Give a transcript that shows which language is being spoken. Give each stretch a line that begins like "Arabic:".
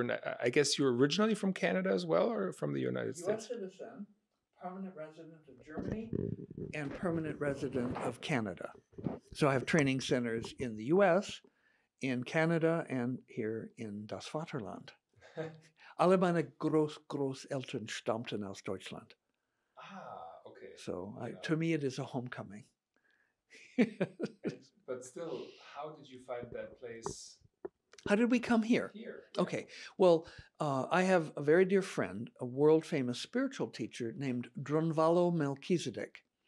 English: And I guess you're originally from Canada as well, or from the United States? U.S. citizen, permanent resident of Germany, and permanent resident of Canada. So I have training centers in the U.S., in Canada, and here in
German: das Vaterland. Alle meine Großeltern stammten aus Deutschland.
English: Ah, okay. So to me, it is a homecoming. But still, how did you find that place? How did we come here? Here. Okay. Well, I have a very dear friend, a world-famous spiritual teacher named Drunvalo Melchizedek.